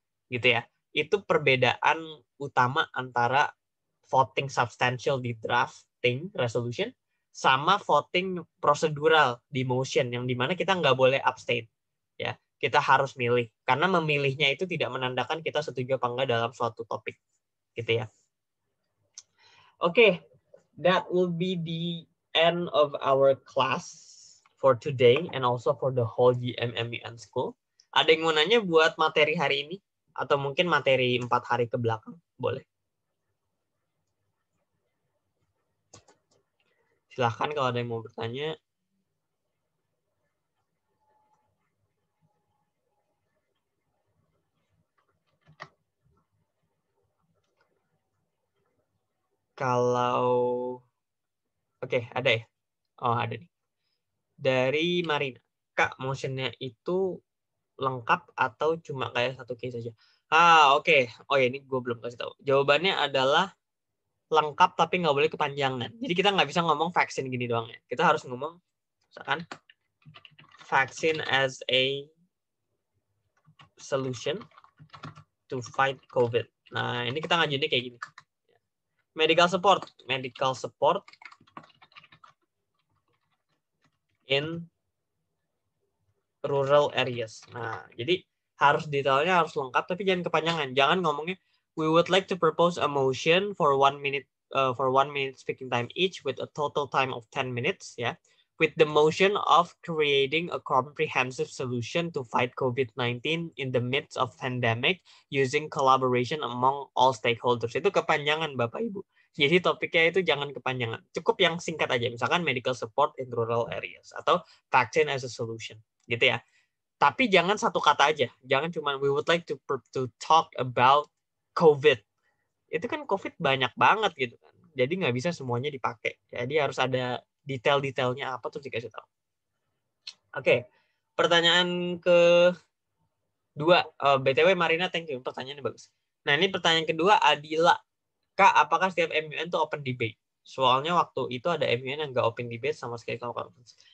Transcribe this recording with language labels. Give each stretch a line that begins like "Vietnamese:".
Indonesian: Gitu ya. Itu perbedaan utama antara voting substantial di drafting resolution sama voting prosedural di motion, yang dimana kita nggak boleh abstain. Ya, kita harus milih. Karena memilihnya itu tidak menandakan kita setuju apa enggak dalam suatu topik. Gitu ya.
English: Oke, that will be the end of our class for today and also for the whole GMMUN school.
Indonesian: Ada yang mau nanya buat materi hari ini? Atau mungkin materi 4 hari ke belakang? Boleh. Silahkan kalau ada yang mau bertanya. Kalau oke, ada ya? Oh, ada nih. Dari Marina. Kak, motionnya itu lengkap atau cuma kayak satu case saja? Oke. Oh ya, ini gue belum kasih tahu. Jawabannya adalah lengkap tapi nggak boleh kepanjangan. Jadi kita nggak bisa ngomong vaksin gini doang ya. Kita harus ngomong, misalkan,
English: vaccine as a solution to fight COVID.
Indonesian: Nah, ini kita ngajuinnya kayak gini.
English: Medical support in rural areas.
Indonesian: Nah, jadi harus detailnya harus lengkap, tapi jangan kepanjangan. Jangan ngomongnya
English: we would like to propose a motion for 1 minute speaking time each with a total time of 10 minutes, ya. With the motion of creating a comprehensive solution to fight COVID-19 in the midst of pandemic using collaboration among all stakeholders.
Indonesian: Itu kepanjangan, Bapak Ibu. Jadi topiknya itu jangan kepanjangan. Cukup yang singkat aja. Misalkan
English: medical support in rural areas
Indonesian: atau
English: vaccine as a solution.
Indonesian: Gitu ya. Tapi jangan satu kata aja. Jangan cuma
English: we would like to talk about COVID.
Indonesian: Itu kan COVID banyak banget gitu kan. Jadi nggak bisa semuanya dipakai. Jadi harus ada detail-detailnya apa tuh dikasih tahu. Oke, pertanyaan kedua. BTW Marina,
English: thank you.
Indonesian: Pertanyaannya bagus. Nah, ini pertanyaan kedua, Adila. Kak, apakah setiap MUN itu open debate? Soalnya waktu itu ada MUN yang nggak open debate sama sekali kalau conference.